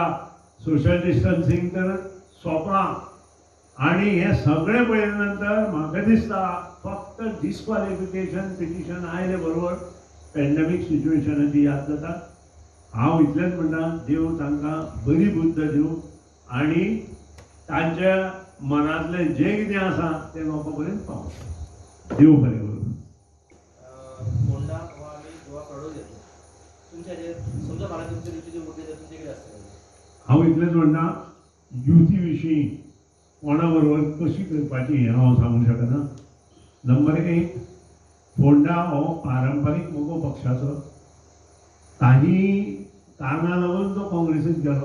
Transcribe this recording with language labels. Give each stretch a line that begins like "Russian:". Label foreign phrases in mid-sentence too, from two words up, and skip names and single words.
English: social distancing
Konkani: तर सोंपलां. आनी हें सगळें पळयले नंतर म्हाका दिसता फक्त
English: disqualification petition
Konkani: आयले बरोबर पॅन्डेमीक सिच्युएशनाची याद जाता. हांव इतलेंच म्हणटा देव तांकां बरी बुद्ध दिवं आनी तांच्या मनांतलें जें कितें आसा तें लोकां पर्यंत पावता. देव बरें करूं.
Marathi: फोंडा हो आम्ही जेव्हा कडो घेतलो समजा मला तुमच्या युतीचे मुद्दे जर तुमचे किती असतात
Konkani: हांव इतलेंच म्हणटा युती विशीं कोणा बरोबर कशी करपाची हें हांव सांगूंक शकना. नंबर 1, फोंडा हो पारंपारीक मोगो पक्षाचो. तांणी कारणां लागून तो काँग्रेसींत गेलो.